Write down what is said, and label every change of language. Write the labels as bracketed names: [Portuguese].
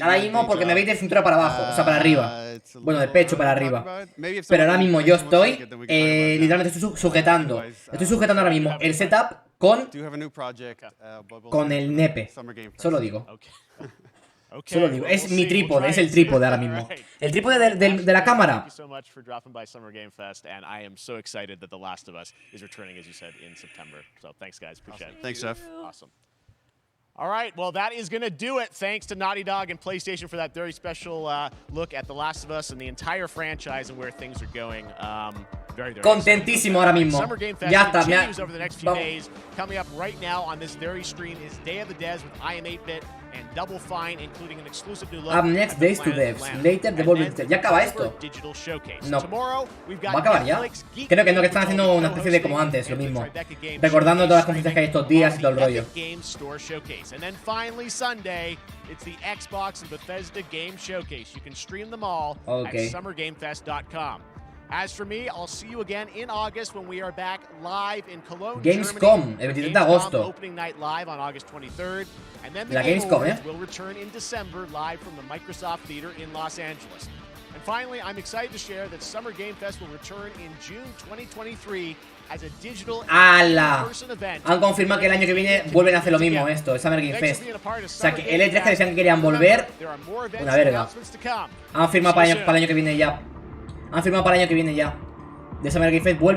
[Spanish] Ahora mismo porque me veis de cintura para abajo, o sea, para arriba. Bueno, de pecho para arriba. Pero ahora mismo yo estoy, literalmente estoy sujetando. Estoy sujetando ahora mismo el setup con el nepe. Solo digo. Solo digo, es mi trípode, es el trípode ahora mismo. El trípode de la cámara. [English] Thank you so much for dropping by Summer Game Fest, and I am so excited that The Last of Us is returning, as you said, in September. So thanks, guys. Appreciate it. Thanks, Jeff. Awesome. All right, well, that is going to do it. Thanks to Naughty Dog and PlayStation for that very special look at The Last of Us and the entire franchise and where things are going. Very [Spanish] contentísimo ahora mismo. [English] Summer Game Fest [Spanish] Ya está, [English] over the next few days. Coming up right now on this very stream is Day of the Devs with I Am 8-Bit and Double Fine, including an exclusive new look. Up next, Days to Devs. Later, Devolver. [Spanish] ¿Ya acaba esto? No. ¿Va a acabar ya? Creo que no, que están haciendo una especie de como antes, lo mismo. Recordando todas las conferencias que hay estos días y todo el rollo. [English] And then finally Sunday, it's the Xbox and Bethesda Game Showcase. You can stream them all at summergamefest.com. As for me, I'll see you again in August when we are back live in Cologne, [Spanish] Gamescom, el 23 de agosto. [English] Opening night live on August 23rd, and then the [Spanish] La [English] Game [Spanish] Gamescom, [English] Awards will return in December live from the Microsoft Theater in Los Angeles. And finally, I'm excited to share that Summer Game Fest will return in June 2023 as a digital in-person event. [Spanish] Han confirmado que el año que viene vuelven a hacer lo mismo esto, el Summer Game Fest. O sea que el E3 que decían que querían volver, una verga. Han firmado para el año que viene ya. Han firmado para el año que viene ya. De Summer Game Fest vuelve el año que viene. Ok.